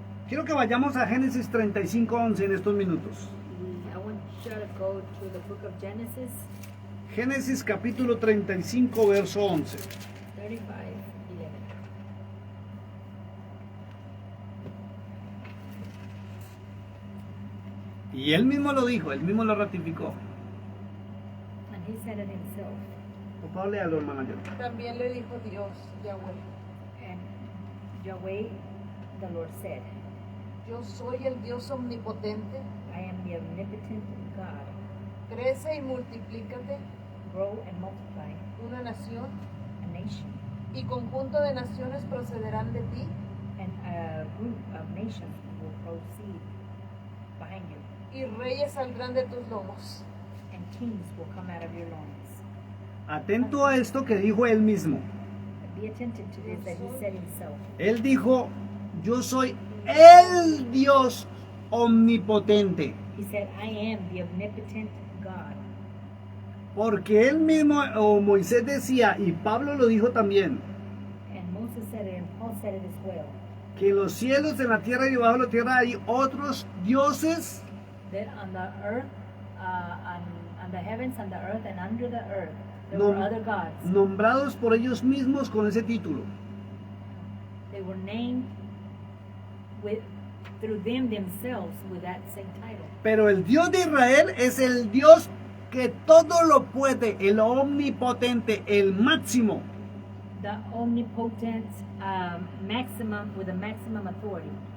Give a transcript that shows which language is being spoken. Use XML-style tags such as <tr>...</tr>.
<es>Quiero que vayamos a Génesis 35:11 en estos minutos.</es> <en>I want you to go to the book of Genesis</en> <es>Génesis capítulo 35, verso 11. 35:11. Y él mismo lo dijo, él mismo lo ratificó.</es> <en>And He said it Himself.</en> <es>Por favor, léalo, hermana Yolanda. También le dijo Dios, Yahweh,</es> <en>And Yahweh, the Lord said,</en> <es>yo soy el Dios omnipotente,</es> <en>I am the omnipotent God.</en> <es>crece y multiplícate,</es> <en>Grow and multiply</en> <es>una nación</es> <en>a nation,</en> <es>y conjunto de naciones procederán de ti,</es> <en>and a group of nations will proceed behind you,</en> <es>y reyes saldrán de tus lomos.</es> <en>and kings will come out of your loins.</en> <es>Atento a esto que dijo él mismo.</es> <en>Be attentive to this that He said Himself.</en> <es>Él dijo, yo soy el Dios omnipotente.</es> <en>He said, I am the omnipotent God.</en> <es>Porque él mismo, o Moisés decía, y Pablo lo dijo también,</es> <en>And Moses said it, and Paul said it as well,</en> <es>que en los cielos, en la tierra y debajo de la tierra hay otros dioses</es> <en>that on the earth, on the heavens, on the earth, and under the earth, there</en> <es>Nom-</es> <en>were other gods.</en> <es>nombrados por ellos mismos con ese título.</es> <en>They were named through them themselves with that same title.</en> <es>Pero el Dios de Israel es el Dios que todo lo puede, el omnipotente, el máximo.</es> <en>The omnipotent maximum with a maximum authority.</en>